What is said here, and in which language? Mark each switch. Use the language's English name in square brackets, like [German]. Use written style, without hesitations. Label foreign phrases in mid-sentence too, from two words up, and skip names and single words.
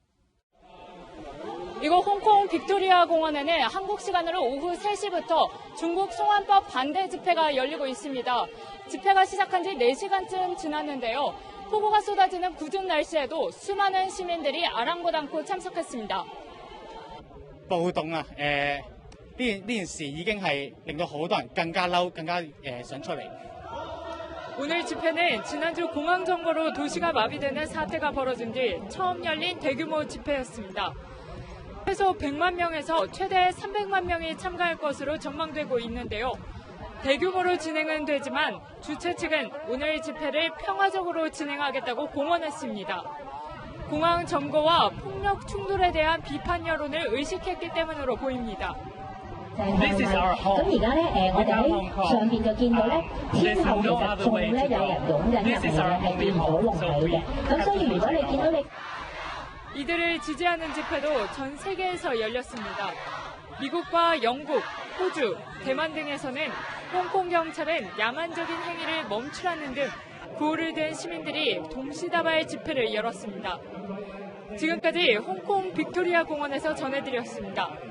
[Korean] 이곳 홍콩 빅토리아 공원에는 한국 시간으로 오후 3시부터 중국 송환법 반대 집회가 열리고 있습니다. 집회가 시작한 지 4시간쯤 지났는데요. 폭우가 쏟아지는 궂은 날씨에도 수많은 시민들이 아랑곳 않고 참석했습니다. [Cantonese] 暴動啊，呢件事已經係令到好多人更加嬲，更加想出嚟。 [Korean] 오늘 집회는 지난주 공항 점거로 도시가 마비되는 사태가 벌어진 뒤 처음 열린 대규모 집회였습니다. 최소 100만 명에서 최대 300만 명이 참가할 것으로 전망되고 있는데요. 대규모로 진행은 되지만 주최 측은 오늘 집회를 평화적으로 진행하겠다고 공언했습니다. 공항 점거와 폭력 충돌에 대한 비판 여론을 의식했기 때문으로 보입니다. [English] This is our home. [Cantonese] 咁而家咧，我哋喺上邊就見到咧，天后其實仲咧有人湧緊入嚟嘅，係見唔到龍尾嘅。咁所以如果你見到你 [Korean] 이들을 지지하는 집회도 전 세계에서 열렸습니다. 미국과 영국, 호주, 대만 등에서는 홍콩 경찰은 야만적인 행위를 멈추라는 등 구호를 든 시민들이 동시다발 집회를 열었습니다. 지금까지 홍콩 빅토리아 공원에서 전해드렸습니다.